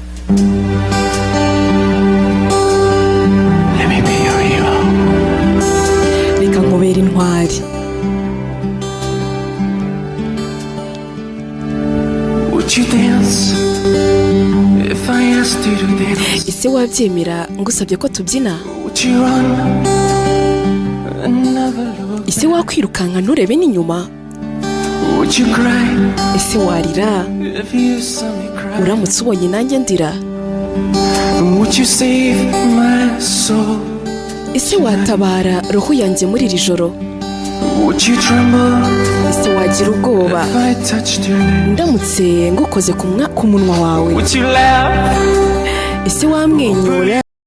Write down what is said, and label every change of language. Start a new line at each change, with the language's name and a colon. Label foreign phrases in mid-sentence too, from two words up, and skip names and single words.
English: Let me be your hero.
Kinyarwanda: Reka nkubera intwari.
English: Would you dance if I asked you to dance?
Kinyarwanda: Ese wabyemera ngusabye ko tubyina?
English: Would you run and never look?
Kinyarwanda: Ese wakwirukanka nturebe n'inyuma?
English: Would you cry
Kinyarwanda: Ese warira
English: if you saw me cry?
Kinyarwanda: uramutse ubonye nanjye ndira?
English: And would you save my soul?
Kinyarwanda: Ese watabara roho yanjye muri iri joro?
English: Would you tremble
Kinyarwanda: Ese wagira ubwoba
English: if I touched your lips?
Kinyarwanda: ndamutse ngukoze ku munwa wawe?
English: Would you laugh
Kinyarwanda: Ese wamwenyura